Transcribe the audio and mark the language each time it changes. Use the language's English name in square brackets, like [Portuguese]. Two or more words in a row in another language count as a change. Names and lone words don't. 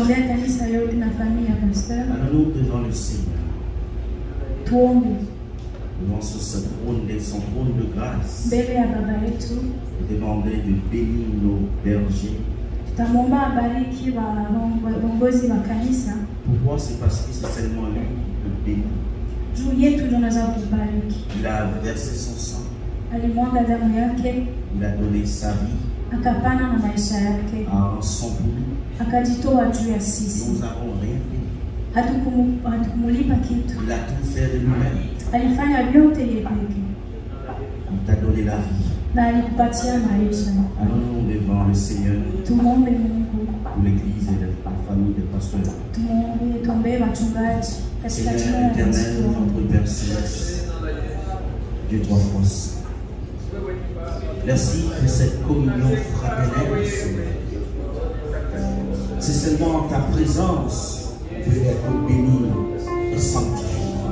[French] Allons-nous devant le Seigneur. devant ce trône, son trône de grâce, [Swahili] mbele ya baba yetu, [French] et demander de bénir nos bergers. [Swahili] tutamwomba abariki waongozi wa kanisa. [French] Pourquoi? C'est parce que c'est seulement lui qui peut bénir. [Swahili] Juu yetu ndio anaweza kubariki. [French] Il a versé son sang. [Swahili] Alimwaga damu yake, [French] Il a donné sa vie [Swahili] akapana na maisha yake, [French] en son pour nous. [Swahili] akajitoa juu ya sisi. [French] Nous n'avons rien fait. [Swahili] Hatukumulipa kitu, [French] Il a tout fait de lui-même. [Swahili] alifanya vyote yeye peke, [French] Il t'a donné la vie. [Swahili] na alikupatia maisha. [French] Allons-nous devant le Seigneur [Swahili] Tumwombe Mungu, [French] pour l'Église et la famille des pasteurs. [Swahili] tuombee wachungaji katika [French] Seigneur [Swahili] jina la [French] éternel, [Swahili] Yesu. [French] notre Père céleste, Dieu trois forces. Merci pour cette communion fraternelle, Seigneur. C'est seulement en ta présence que je vais être béni et sanctifié.